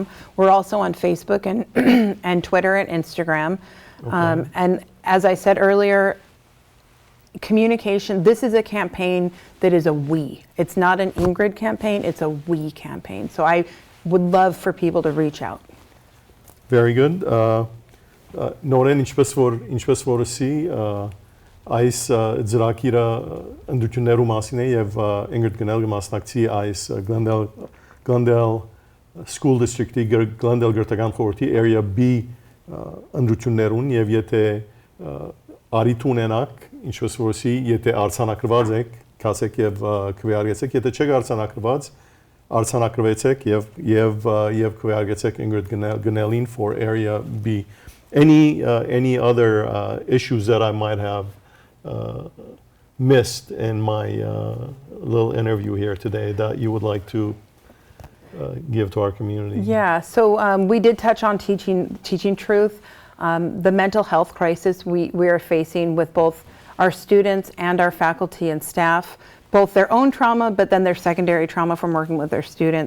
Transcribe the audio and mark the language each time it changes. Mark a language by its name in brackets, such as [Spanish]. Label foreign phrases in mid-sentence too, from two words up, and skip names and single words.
[English] We're also on Facebook and Twitter and Instagram. Okay. And as I said earlier, communication, this is a campaign that is a we. It's not an Ingrid campaign, it's a we campaign. So I would love for people to reach out. Very good. [Armenian] Նորեն ինչպես որ ասի, այս ծրագիրը ընդդություններու մասին է եւ Ingrid Gunnell մասնակցի այս Glendale School District-ի Glendale գրթական խորհրդի Area B ընդդություններուն եւ եթե արիթ ունենաք, ինչպես որսի, եթե արձանագրված եք, կասեք եւ քվեարկեցեք, եթե չեք արձանագրված, արձանագրվեցեք եւ քվեարկեցեք Ingrid Gunnell for Area B. [English] Any other issues that I might have missed in my little interview here today that you would like to give to our community? Yeah, so we did touch on teaching truth, the mental health crisis we are facing with both our students and our faculty and staff, both their own trauma, but then their secondary trauma from working with their students.